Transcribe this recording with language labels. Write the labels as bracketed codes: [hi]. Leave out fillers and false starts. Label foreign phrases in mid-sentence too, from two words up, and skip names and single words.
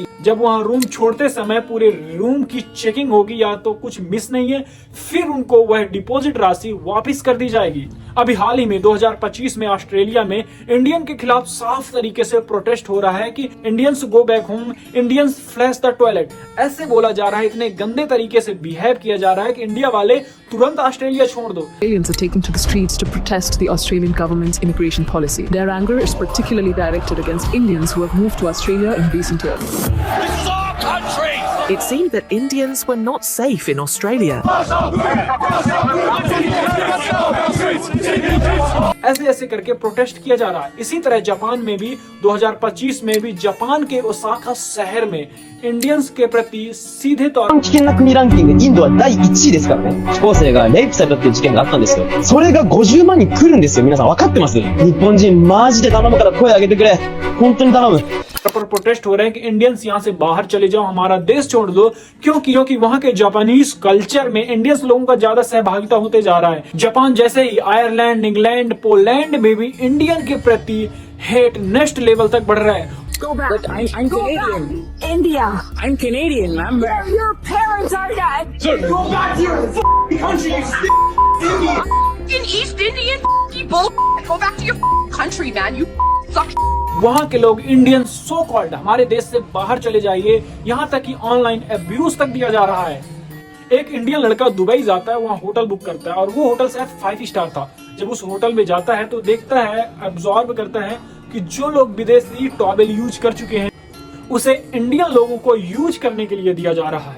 [hi] जब वहां रूम छोड़ते समय पूरे रूम की चेकिंग होगी या तो कुछ मिस नहीं है, फिर उनको वह डिपॉजिट राशि वापस कर दी जाएगी। अभी हाल ही में 2025 में ऑस्ट्रेलिया में इंडियन के खिलाफ साफ तरीके से प्रोटेस्ट हो रहा है कि [en] Indians go back home, Indians flash the toilet. [hi] ऐसे बोला जा रहा है, इतने गंदे तरीके से बिहेव किया जा रहा है कि इंडिया वाले तुरंत ऑस्ट्रेलिया छोड़ दो। [en] Australians are taking to the streets to protest the Australian government's immigration policy. Their anger is particularly directed against Indians who have moved to Australia in recent years. This is our country! It seemed that Indians were not safe in Australia. [hi] ऐसे ऐसे करके प्रोटेस्ट किया जा रहा है। इसी तरह जापान में भी 2025 में भी जापान के ओसाका शहर में इंडियंस के प्रति सीधे तौर पर [ja] 危険な国ランキングインドは第1位ですからね。高校生がレイプされたっていう事件があったんですよ。それが50万人来るんですよ。皆さん分かってます？日本人マジで頼むから声上げてくれ。本当に頼む。 [hi] पर प्रोटेस्ट हो रहे हैं कि इंडियंस यहाँ से बाहर चले जाओ, हमारा देश छोड़ दो। क्योंकि वहाँ के [en] Japanese culture [hi] में इंडियंस लोगों का ज्यादा सहभागिता होते जा रहा है। जापान जैसे ही आयरलैंड, इंग्लैंड, पोलैंड में भी इंडियन के प्रति [en] hate next level [hi] तक बढ़ रहा है। [en] Go back. But I'm Go Canadian. back. India. I'm Canadian, man. Your parents are dead. Go back to your country, you Indian! In East Indian people, go back to your country, man. You suck. [hi] वहाँ के लोग [en] Indian so called [hi] हमारे देश से बाहर चले जाइए, यहाँ तक कि [en] online abuse [hi] तक दिया जा रहा है। एक इंडियन लड़का दुबई जाता है, वहाँ होटल बुक करता है और वो होटल शायद 5 स्टार था। जब उस होटल में जाता है तो देखता है, अब्सॉर्ब करता है कि जो लोग विदेशी [en] towel use [hi] कर चुके हैं उसे इंडियन लोगों को यूज करने के लिए दिया जा रहा है।